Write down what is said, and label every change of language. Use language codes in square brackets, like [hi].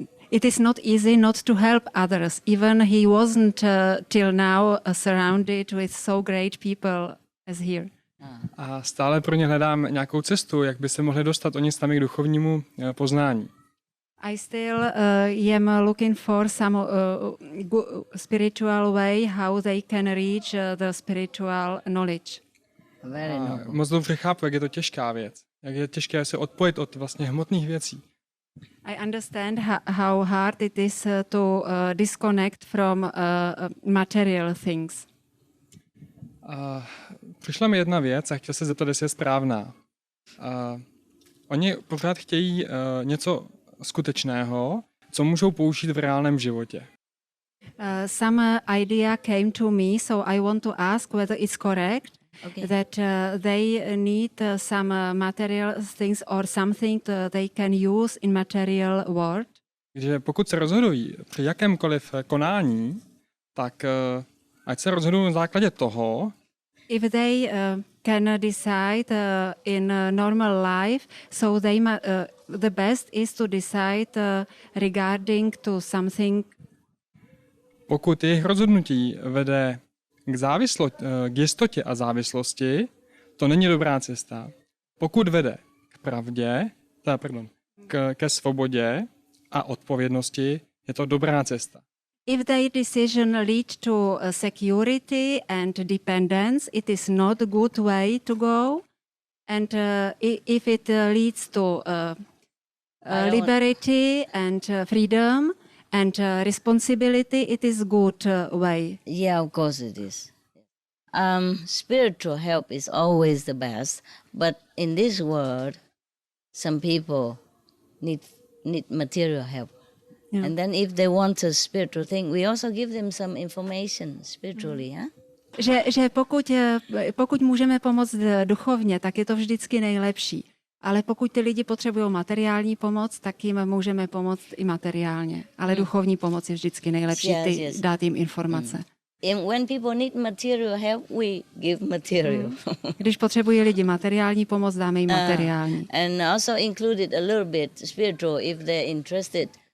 [en] It is not easy not to help others. Even he wasn't till now surrounded with so great people as here. [cs] A stále pro ně hledám nějakou cestu, jak by se mohli dostat oni sami k duchovnímu poznání. [en] I still am looking for some spiritual way how they can reach the spiritual knowledge. [cs] Moc dobře chápu, jak je to těžká věc. Jak je těžké se odpojit od vlastně hmotných věcí. [en] I understand how hard it is to disconnect from material things. [cs] Přišla mi jedna věc a chtěl se zeptat, jestli je správná. Oni pořád chtějí něco skutečného, co můžou použít v reálném životě. [en] Some idea came to me, so I want to ask whether it's correct that they need some material things or something they can use in material world. [cs] Takže pokud se rozhodují při jakémkoliv konání, tak ať se rozhodují na základě toho, [en] if they can decide in normal life, so they the best is to decide regarding to something. [cs] Pokud jejich rozhodnutí vede k jistotě a závislosti, to není dobrá cesta. Pokud vede k pravdě, ke svobodě a odpovědnosti, je to dobrá cesta. [en] If their decision leads to security and dependence, it is not a good way to go. And if it leads to liberty and freedom and responsibility, it is a good way. Yeah, of course it is. Spiritual help is always the best, but in this world, some people need material help. Yeah. And then if they want a spiritual thing, we also give them some information spiritually. [cs] Že pokud můžeme pomoct duchovně, tak je to vždycky nejlepší. Ale pokud ty lidi potřebují materiální pomoc, tak jim můžeme pomoct i materiálně. Ale duchovní pomoc je vždycky nejlepší, dát jim informace. [en] When people need material help, we give material. [cs] Když potřebují lidi materiální pomoc, dáme jim materiální. [en] And also included a little bit spiritual if they're interested.